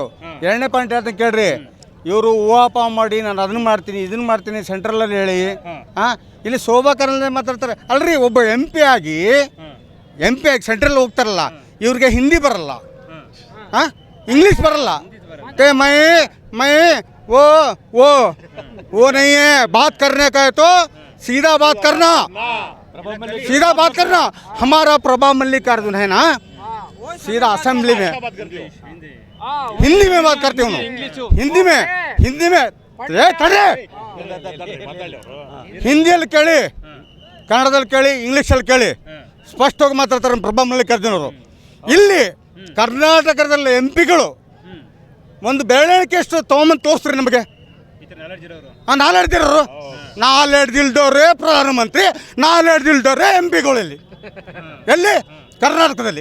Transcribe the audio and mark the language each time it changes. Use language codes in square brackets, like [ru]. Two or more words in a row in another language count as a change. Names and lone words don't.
[kn] 2ನೇ ಪಾಯಿಂಟ್ ಹೇಳ್ತಾ ಕೇಳ್ರಿ, ಇವರು ಊಹಾಪ ಮಾಡಿ ನಾನು ಅದನ್ನು ಮಾಡ್ತೀನಿ ಇದನ್ನು ಮಾಡ್ತೀನಿ ಸೆಂಟ್ರಲಲ್ಲಿ ಹೇಳಿ ಇಲ್ಲಿ ಶೋಭಾ ಕರಂದ್ಲಾಜೆ ಮಾತಾಡ್ತಾರೆ. ಅಲ್ರಿ, ಒಬ್ಬ MP ಆಗಿ ಸೆಂಟ್ರಲ್ ಹೋಗ್ತಾರಲ್ಲ, ಇವ್ರಿಗೆ ಹಿಂದಿ ಬರಲ್ಲ, ಇಂಗ್ಲೀಷ್ ಬರಲ್ಲ. [hi] ಮೈ वो नहीं है, बात करने का है तो सीधा बात करना. हमारा प्रभा मल्लिकार्जुन है ना, सीधा असेंबली में हिंदी में बात करते हूँ. हिंदी में [kn] ಹಿಂದಿಯಲ್ಲಿ ಕೇಳಿ, ಕನ್ನಡದಲ್ಲಿ ಕೇಳಿ, ಇಂಗ್ಲೀಷಲ್ಲಿ ಕೇಳಿ, ಸ್ಪಷ್ಟವಾಗಿ ಮಾತಾಡ್ತಾರೆ ಪ್ರಭಾ ಮಲ್ಲಿಕಾರ್ಜುನ್ ಅವರು. ಇಲ್ಲಿ ಕರ್ನಾಟಕದಲ್ಲಿ MP ಗಳು ಒಂದು ಬೆರಳಿಕೆಷ್ಟು ತೊಗೊಂಬಂದು ತೋರಿಸ್ರಿ ನಮಗೆ. ನಾಲೆಡ್ಜ್ ಇರೋರು, ನಾಲೆಡ್ಜ್ ಇಲ್ದವ್ರೆ ಪ್ರಧಾನಮಂತ್ರಿ, ನಾಲೆಡ್ಜ್ ಇಲ್ದವ್ರೆ MP ಗಳಲ್ಲಿ ಎಲ್ಲಿ ಕರ್ನಾಟಕದಲ್ಲಿ.